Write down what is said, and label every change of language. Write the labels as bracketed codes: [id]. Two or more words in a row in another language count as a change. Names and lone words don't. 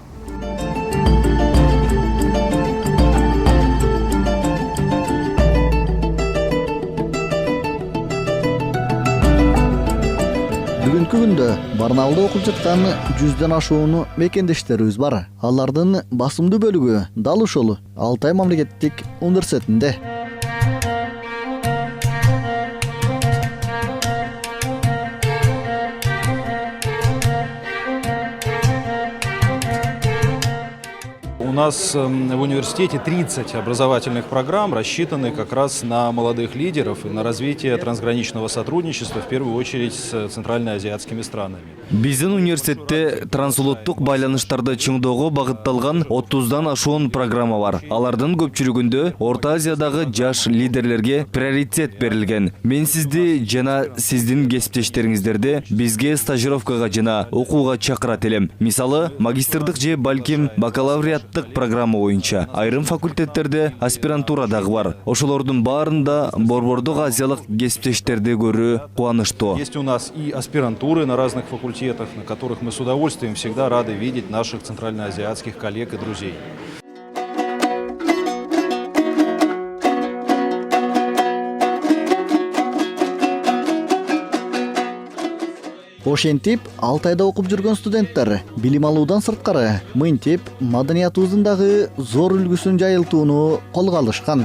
[ky] Бүгүнкү күндө Барнаулда окуп жаткан 100дөн ашуун мекендештерибиз бар. Алардын басымдуу бөлүгү дал ушул Алтай мамлекеттик университетинде. [ru] У нас в университете 30 образовательных программ, рассчитаны как раз на молодых лидеров и на развитие трансграничного сотрудничества, в первую очередь с центральноазиатскими странами. [ky] Биздин университетте трансулуттук байланыштарды чыңдоого багытталган 30дан ашуун программа бар. Алардын көпчүлүгүндө Орто Азиядагы жаш лидерлерге приоритет берилген. Мен сизди жана сиздин кесиптештериңиздерди бизге стажировкага жана окууга чакырат элем. Мисалы, магистрдык же балким бакалавриаттык программа боюнча. Айрым факультеттерде аспирантура дагы бар. Ошолордун баарында борбордук азиялык кесиптештерди көрүү кубанычтуу. [ru] Есть у нас и аспирантуры на разных факультетах, на которых мы с удовольствием всегда рады видеть наших центральноазиатских коллег и друзей. [ky] Ошентип, Алтайда окуп жүргөн студенттер билим алуудан сырткары мынтип маданиятыбыздын дагы зор үлгүсүн жайылтууну колго алышкан.